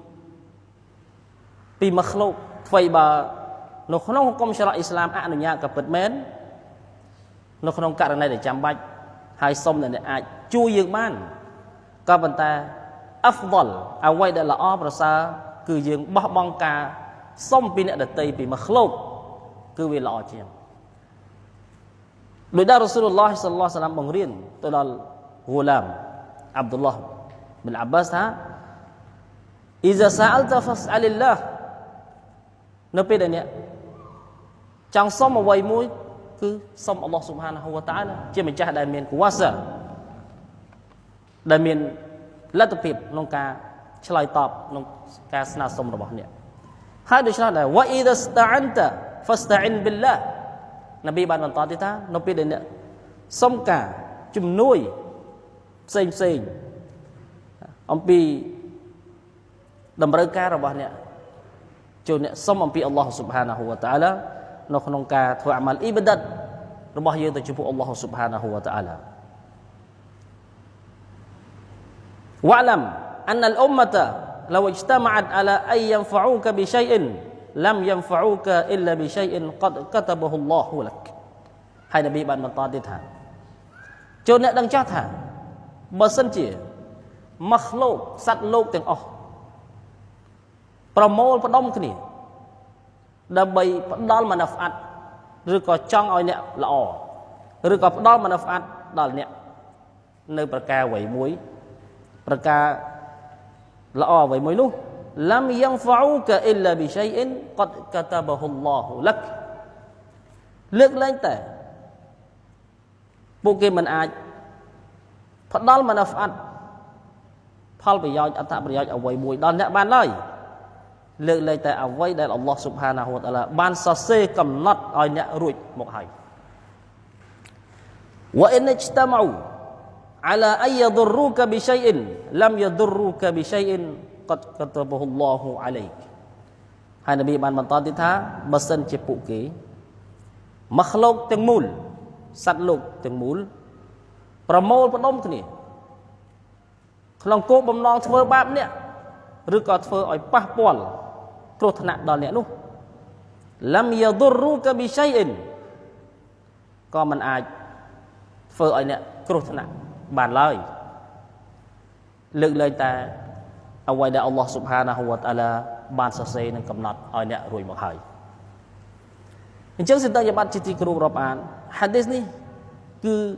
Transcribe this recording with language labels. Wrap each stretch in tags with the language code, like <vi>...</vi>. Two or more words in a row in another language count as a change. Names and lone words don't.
<km>ពីម៉ាឃ្លូកអ្វីបើនៅក្នុងហុគមឆារ៉ាអ៊ីស្លាមអនុញ្ញាតក៏ពិតមែននៅក្នុងករណីដែលចាំបាច់ហើយសុំដែលអ្នកអាចជួយយើងបានក៏ប៉ុន្តែអាហ្វដលអ្វីដែលល្អប្រសើរគឺយើងបោះបង់ការសុំពីអ្នកដទៃពីម៉ាឃ្លូកគឺវាល្អជាង ដោយដែលរ៉ូស៊ូលឡោះសល្លឡោះសាឡាមបង្រៀនទៅដល់ហ្គូឡាមអាប់ឌុលឡោះប៊ិនអាប់បាសថា</km> <ar>إذا سألت فاسأل الله</ar> <km>នៅពេលដែលអ្នកចង់សុំ អ្វីមួយគឺសុំអល់ឡោះស៊ុបហានាហ៊ូវតាអាឡាជាម្ចាស់ដែលមានគុវ៉ាសាដែលមានលទ្ធភាពក្នុង ការឆ្លើយតបក្នុងការស្នើសុំរបស់អ្នកហើយដូច្នេះដែរ</km> <ar>وإذا استعنت فاستعن بالله</ar> <km>នប៊ីបានបន្តទៀតថានៅពេលដែលអ្នកសុំការជំនួយផ្សេងអំពីតម្រូវការរបស់អ្នកចូលអ្នកសុំអំពីអល់ឡោះស៊ុបហានាហ៊ូវតាអាឡានៅក្នុងការធ្វើអាម៉ាល់អ៊ីបាដាតរបស់យើងទៅចំពោះអល់ឡោះស៊ុបហានាហ៊ូវតាអាឡា</km> <ar>واعلم أن الأمة لو اجتمعت على أن ينفعوك بشيء لم ينفعوك إلا بشيء قد كتبه الله لك</ar> <km>ហើយនប៊ីបាន បន្តទៀតថាចូលអ្នកដឹងចាស់ថាបើសិនជាម៉ាឃ្លូកសត្វលោកទាំងអស់ប្រមូលផ្ដុំគ្នាដើម្បីផ្ដល់មាណាហ្វអាត់ឬក៏ចង់ឲ្យអ្នកល្អឬក៏ផ្ដល់មាណាហ្វអាត់ដល់អ្នកនៅប្រការអ្វីមួយប្រការល្អអ្វីមួយនោះ</km> <ar>لم ينفعوك إلا بشيء قد كتبه الله لك</ar> <km>លើកលែងតែ ពួកគេមិនអាចផ្ដល់មាណាហ្វអាត់ផលប្រយោជន៍អត្ថប្រយោជន៍អ្វីមួយដល់អ្នកបានឡើយលើកលែងតែអ្វីដែលអល់ឡោះស៊ុបហានាហ៊ូវតាអាឡាបានសរសេរកំណត់ឲ្យអ្នករួចមកហើយ</km> <ar>وإن اجتمعوا على أن يضروك بشيء لم يضروك بشيء قد كتبه الله عليك</ar> <km>ហើយនប៊ីបានបន្តទៀតថាបើសិនជាពួក គេម៉ាឃ្លូកទាំងមូលសត្វលោកទាំងមូលប្រមូលផ្ដុំគ្នាក្នុងគោលបំណងធ្វើ បាបអ្នកឬក៏ធ្វើឲ្យប៉ះពាល់គ្រោះថ្នាក់ដល់អ្នកនោះ</km> <ar>لم يضروك بشيء</ar> <km>ក៏មិនអាចធ្វើឲ្យអ្នកគ្រោះថ្នាក់បានឡើយលើកលែងតែអ្វីដែលអល់ឡោះស៊ុបហានាហ៊ូវតាអាឡាបានសរសេរនិងកំណត់ឲ្យអ្នករួចមកហើយអញ្ចឹងសិទ្ធិបត្តិជាទីគោរពរាប់អានហាឌីសនេះគឺ</km>